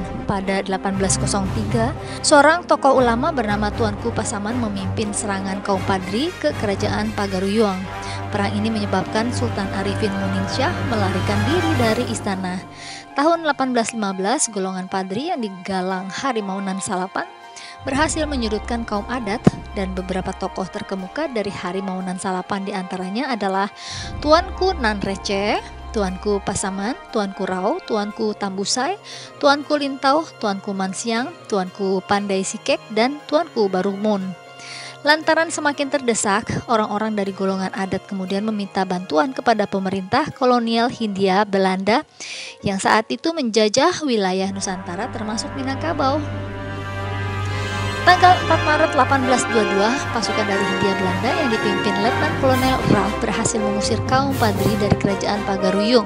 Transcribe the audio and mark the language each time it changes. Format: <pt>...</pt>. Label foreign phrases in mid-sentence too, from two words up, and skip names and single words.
<id>Pada 1803, seorang tokoh ulama bernama Tuanku Pasaman memimpin serangan kaum Padri ke Kerajaan Pagaruyung. Perang ini menyebabkan Sultan Arifin Muningsyah melarikan diri dari istana. Tahun 1815, golongan Padri yang digalang Harimau Nan Salapan berhasil menyudutkan kaum adat, dan beberapa tokoh terkemuka dari Harimau Nan Salapan diantaranya adalah Tuanku Nan Renceh, Tuanku Pasaman, Tuanku Rau, Tuanku Tambusai, Tuanku Lintau, Tuanku Mansiang, Tuanku Pandai Sikek, dan Tuanku Barumun. Lantaran semakin terdesak, orang-orang dari golongan adat kemudian meminta bantuan kepada pemerintah kolonial Hindia Belanda yang saat itu menjajah wilayah Nusantara termasuk Minangkabau. Tanggal 4 Maret 1822, pasukan dari Hindia Belanda yang dipimpin Letnan Kolonel Ralph berhasil mengusir kaum Padri dari Kerajaan Pagaruyung.</id>